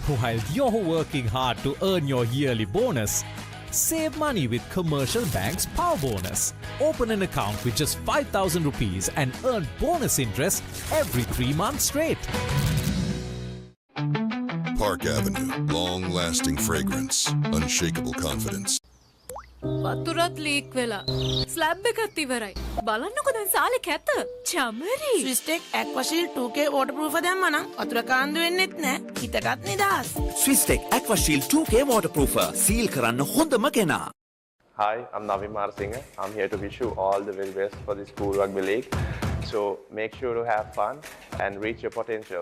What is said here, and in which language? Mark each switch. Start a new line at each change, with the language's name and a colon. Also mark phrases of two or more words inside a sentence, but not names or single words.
English: While you're working hard to earn your yearly bonus, save money with Commercial Bank's Power Bonus. Open an account with just 5,000 rupees and earn bonus interest every 3 months straight. Park Avenue, long-lasting fragrance, unshakable confidence.
Sinhala: වතුරත් ලීක් වෙලා ස්ලැබ් එකත් ඉවරයි. බලන්නකො දැන් සාලේ කැත. චමරි. ස්විස්ටෙක් ඇක්වාෂීල් 2K waterproof දැම්මනම් වතුර කාන්දු වෙන්නෙත් නෑ. හිතටත් නිදහස්.
English: Swistek Aquashield 2K waterproofer.
Sinhala: Seal කරන්න හොඳම කෙනා.
English: Hi, I'm Navin Marasinghe. I'm here to wish you all the very best for the School Rugby League. So make sure to have fun and reach your potential.